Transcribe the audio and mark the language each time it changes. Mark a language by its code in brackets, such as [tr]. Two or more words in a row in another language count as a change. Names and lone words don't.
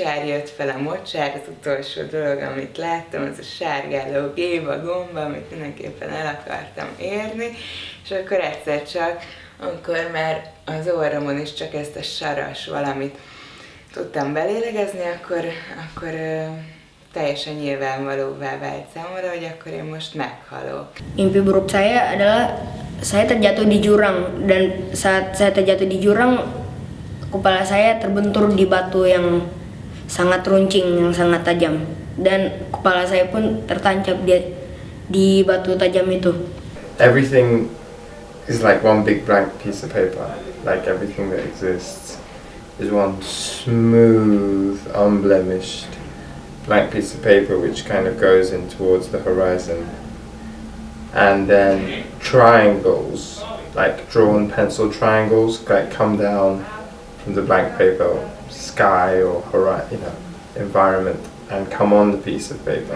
[hu] mocsár, az utolsó dolog, amit láttam, az a sárgáló géva gomba, amit mindenképpen el akartam érni, és akkor egyszer csak, amikor már az orromon is csak ezt a saras valamit tudtam belélegezni, akkor teljesen nyilvánvalóvá vált számomra, hogy akkor én most meghalok. [id] Mimpi buruk saya adalah saya terjatuh di jurang, dan saat saya terjatuh di jurang, kepala saya terbentur di batu yang sangat runcing, yang sangat tajam, dan kepala saya pun tertancap di batu tajam itu. [en] Everything is like one big blank piece of paper, like everything that exists is one smooth, unblemished blank piece of paper which kind of goes in towards the horizon, and then triangles, like drawn pencil triangles, like come down from the blank paper, sky or horizon, environment, and come on the piece of paper.